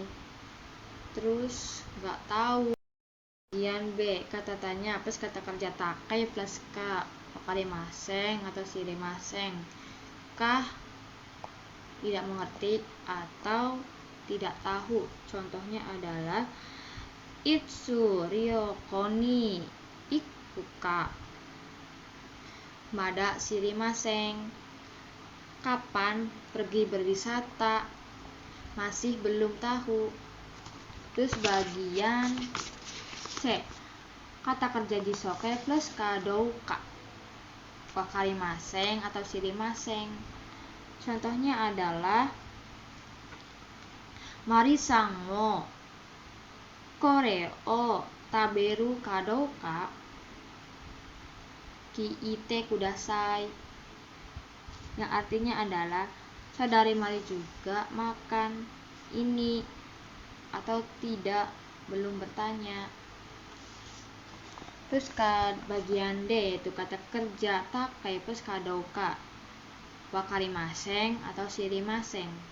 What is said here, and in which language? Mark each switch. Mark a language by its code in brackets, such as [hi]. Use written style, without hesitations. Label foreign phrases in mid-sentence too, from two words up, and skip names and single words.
[id] Terus nggak tahu. Bagian B, kata tanya plus kata kerja takai plus [ja] かわかりません [id] atau shirimasen. Kah, tidak mengerti atau tidak tahu. Contohnya adalah [ja] いつ旅行に行くかまだ知りません. [id] Kapan pergi berwisata, masih belum tahu. Terus bagian C, kata kerja jisokei plus [ja] かどうかわかりません [id] atau shirimasen. Contohnya adalah [ja] マリさんをこれを食べるかどうか聞いてください, [id] yang artinya adalah saudari Mari juga makan ini atau tidak, belum bertanya. Terus ke bagian D, yaitu kata kerja takai plus [ja] かどうかわかりません [id] atau shirimasen.